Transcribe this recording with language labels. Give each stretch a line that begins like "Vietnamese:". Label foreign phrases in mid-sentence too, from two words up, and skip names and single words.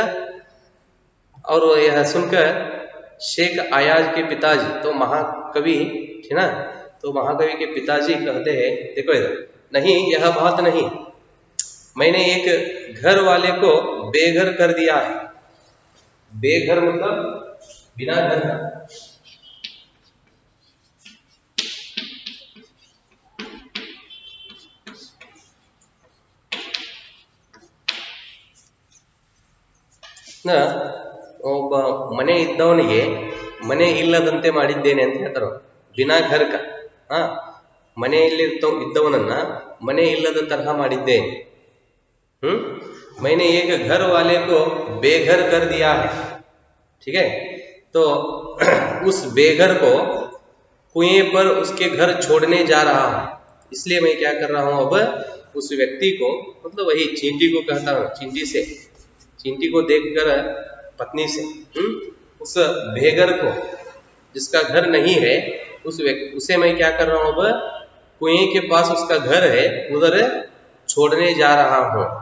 Hindi: और यह सुनकर शेख आयाज के पिताजी, तो महाकवि थे ना, तो महाकवि के पिताजी कहते हैं, देखो इधर, नहीं, यह बात नहीं, मैंने एक घर वाले को बेघर कर दिया है। बेघर मतलब बिना घर का।
Kannada: ಒಬ್ಬ ಮನೆ ಇದ್ದವನಿಗೆ ಮನೆ ಇಲ್ಲದಂತೆ ಮಾಡಿದ್ದೇನೆ ಅಂತ ಹೇಳ್ತಾರೆ,
Hindi: बिना घर का।
Kannada: ಮನೆಯಲ್ಲಿ ಇದ್ದವನನ್ನ ಮನೆ ಇಲ್ಲದ ತರಹ ಮಾಡಿದ್ದೇನೆ।
Hindi: मैंने एक घर वाले को बेघर कर दिया है, ठीक है। तो उस बेघर को कुएं पर उसके घर छोड़ने जा रहा हूं, इसलिए मैं क्या कर रहा हूं, अब उस व्यक्ति को, मतलब वही चींटी को कहता हूं, चींटी को देखकर पत्नी से, उस बेघर को जिसका घर नहीं है, उसे मैं क्या कर रहा हूं, अब कुएं के पास उसका घर है, उधर छोड़ने जा रहा हूं।